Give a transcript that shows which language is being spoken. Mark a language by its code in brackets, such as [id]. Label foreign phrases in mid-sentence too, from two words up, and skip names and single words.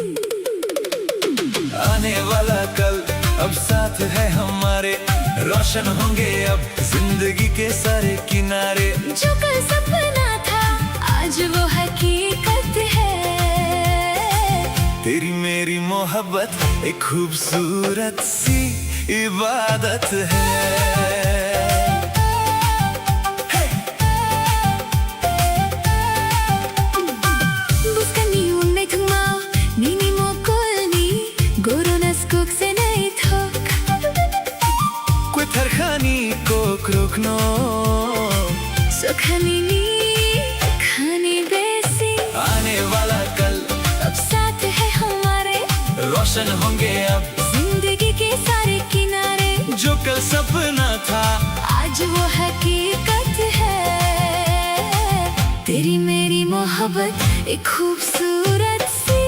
[hi] आने वाला कल अब साथ है हमारे, रोशन होंगे अब जिंदगी के सारे किनारे। जो कल सपना था आज वो हकीकत है। तेरी मेरी मोहब्बत एक खूबसूरत सी इबादत है। [trp] Buscani un netmo, nini mokolni, goronas kok se naitok. Kwetar khani ko krokno सुखानी नी खानी बेसिंग [hi] आने वाला कल अब साथ है हमारे, रोशन होंगे अब जिंदगी के सारे किनारे। जो कल सपना था आज वो हकीकत है। तेरी मेरी मोहब्बत एक खूबसूरत सी